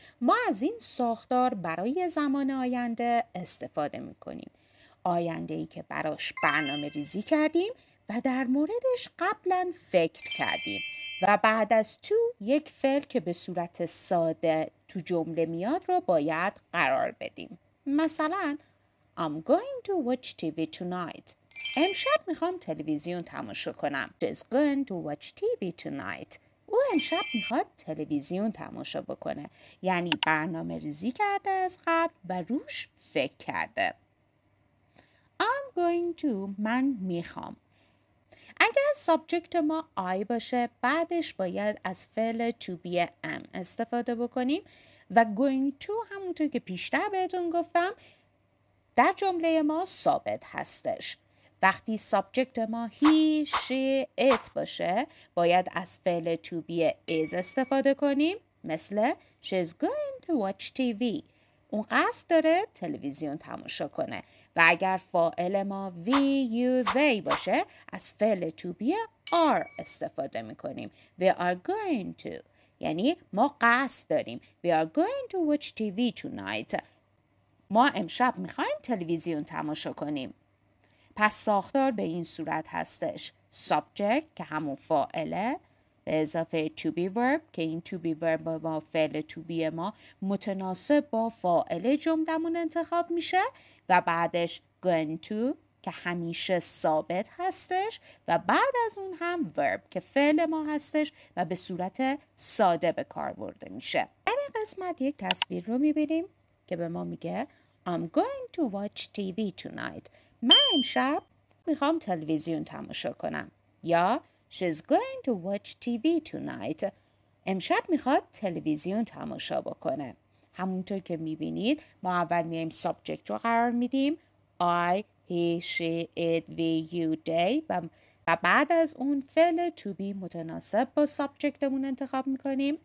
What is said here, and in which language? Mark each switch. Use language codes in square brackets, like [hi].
[fa] ما از این ساختار برای زمان آینده استفاده میکنیم. آینده ای که براش برنامه ریزی کردیم و در موردش قبلا فکر کردیم و بعد از تو یک فعل که به صورت ساده تو جمله میاد رو باید قرار بدیم. مثلا [en] I'm going to watch TV tonight. [fa] امشب میخوام تلویزیون تماشا کنم. [en] She's going to watch TV tonight. [fa] او امشب میخواد تلویزیون تماشا بکنه. یعنی برنامه ریزی کرده از قبل و روش فکر کرده. [en] I'm going to [fa] من میخوام. اگر سابجکت ما I باشه بعدش باید از فعل to be am استفاده بکنیم و going to همونطور که پیشتر بهتون گفتم در جمله ما ثابت هستش. وقتی سابجکت ما he, she, it باشه باید از فعل to be is استفاده کنیم، مثل [en] she's going to watch TV. [fa] اون قصد داره تلویزیون تماشا کنه. و اگر فاعل ما we, you, they باشه از فعل to be are استفاده میکنیم. [en] We are going to [fa] یعنی ما قصد داریم. [en] We are going to watch TV tonight. [fa] ما امشب میخوایم تلویزیون تماشا کنیم. پس ساختار به این صورت هستش. subject که همون فاعله به اضافه to be verb که این to be verb با فعل to be ما متناسب با فاعل جملمون انتخاب میشه و بعدش going to که همیشه ثابت هستش و بعد از اون هم verb که فعل ما هستش و به صورت ساده به کار برده میشه. در این قسمت یک تصویر رو میبینیم که به ما میگه [en] I'm going to watch TV tonight. [fa] من امشب میخوام تلویزیون تماشا کنم. یا [en] She's going to watch TV tonight. [fa] امشب میخواد تلویزیون تماشا بکنه. همونطور که میبینید ما اول میایم سابجکت رو قرار میدیم. I, he, she, it, we, you, they و بعد از اون فعل to be متناسب با سابجکتمون انتخاب میکنیم.